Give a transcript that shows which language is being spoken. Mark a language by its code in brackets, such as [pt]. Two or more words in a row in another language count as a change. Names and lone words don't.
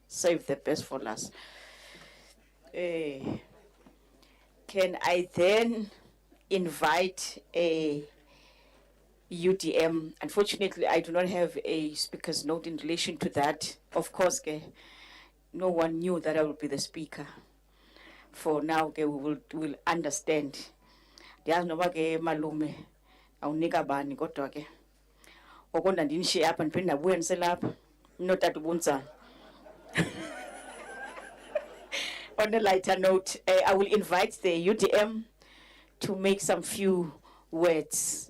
[en] Save the best for last. Can I then invite a UDM? Unfortunately, I do not have a speaker's note in relation to that. Of course, no one knew that I would be the speaker. For now, we will understand. There's no [xh] malume. Awunika bani kodwa ke. Okonda ndinishiye apha ndiphinda ndabuya ndiselapha. Notata ubunza. [en] On a lighter note, I will invite the UDM to make some few words.